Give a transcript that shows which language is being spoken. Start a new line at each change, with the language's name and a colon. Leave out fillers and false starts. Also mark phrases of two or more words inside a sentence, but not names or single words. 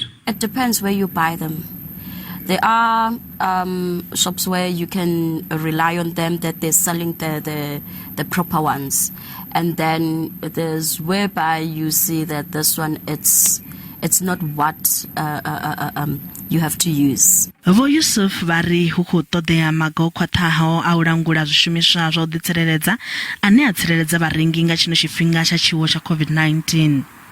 English: It depends where you buy them. There are shops where you can rely on them that they're selling the proper ones, and then there's whereby you see that this one it's not what you have to use.
Venda: Vho Yusuf vari hu khou ṱoḓea maga o khwaṱhaho a u langula zwishumiswa zwa u ḓitsireledza ane a tsireledza vharengi nga tshino tshifhinga tsha tshiwo tsha COVID-19.